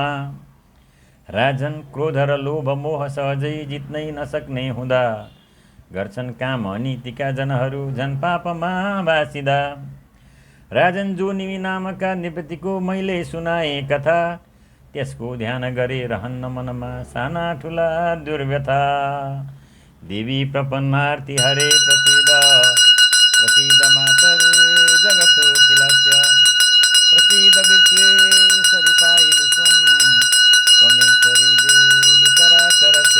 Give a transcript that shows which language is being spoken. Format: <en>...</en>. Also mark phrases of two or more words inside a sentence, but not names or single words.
<ne>राजन क्रोध र लोभ मोह सहजै जित्नै नसक्ने हुँदा, गर्छन् काम अनीतिका जनहरू झन् पापमा बासिदा। राजन जो निमि नामका नृपतिको मैले सुनाए कथा, त्यसको ध्यान गरे रहन्न मनमा साना ठुला दुर्व्यथा।</ne> <sa>देवी प्रपन्नार्ति हरे प्रसीद, प्रसीद मातर जगतो खिलस्य, प्रसीद विश्वेश्वरी पाहि विश्वं, त्वमेश्वरी देवी चराचरस्य।</sa>